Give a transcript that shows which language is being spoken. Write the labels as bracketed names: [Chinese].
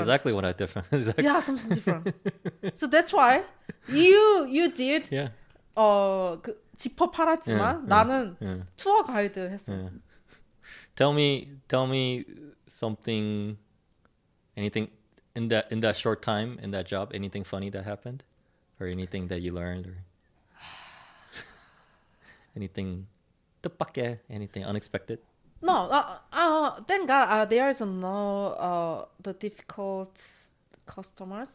[English] Exactly what I different. Exactly. Yeah, something different. So that's why you did Yeah. [Korean] 그 지퍼 팔았지만 나는 투어 가이드 했어. [English] Tell me something, anything in that short time in that job, anything funny that happened, or anything that you learned, or anything 뜻밖의, anything unexpected. No, thank God there is no the difficult customers